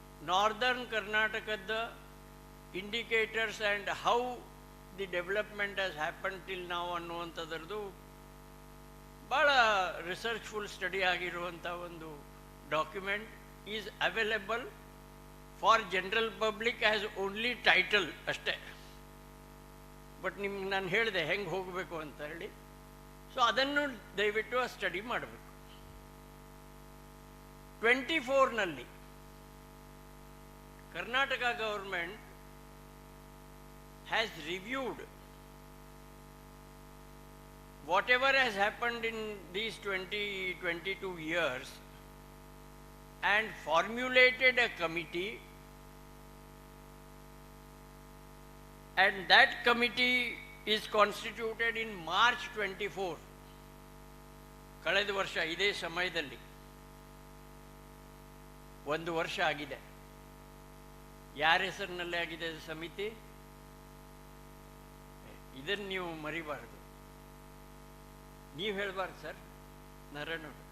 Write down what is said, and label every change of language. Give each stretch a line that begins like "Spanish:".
English: northern ಕರ್ನಾಟಕದ indicators and how the development has happen till
Kannada: ನಾವು ಅನ್ನುವಂಥದ್ರದ್ದು ಭಾಳ
English: researchful study
Kannada: ಆಗಿರುವಂಥ ಒಂದು
English: document is available for general public as only title
Kannada: ಅಷ್ಟೇ. But ನಿಮ್ಗೆ ನಾನು ಹೇಳಿದೆ ಹೆಂಗೆ ಹೋಗಬೇಕು ಅಂತ ಹೇಳಿ. ಸೊ ಅದನ್ನು ದಯವಿಟ್ಟು ಆ ಸ್ಟಡಿ ಮಾಡಬೇಕು. 24ನಲ್ಲಿ
English: Karnataka government has reviewed whatever has happened in these 22 years and formulated a committee, and that committee is constituted in March 24.
Kannada: ಕಳೆದ ವರ್ಷ ಇದೇ ಸಮಯದಲ್ಲಿ ಒಂದು ವರ್ಷ ಆಗಿದೆ. ಯಾರ ಹೆಸರಿನಲ್ಲೇ ಆಗಿದೆ ಸಮಿತಿ? ಇದನ್ನು ನೀವು ಮರಿಬಾರ್ದು. ನೀವು ಹೇಳಬಾರ್ದು ಸರ್, ನಾರಾಯಣ.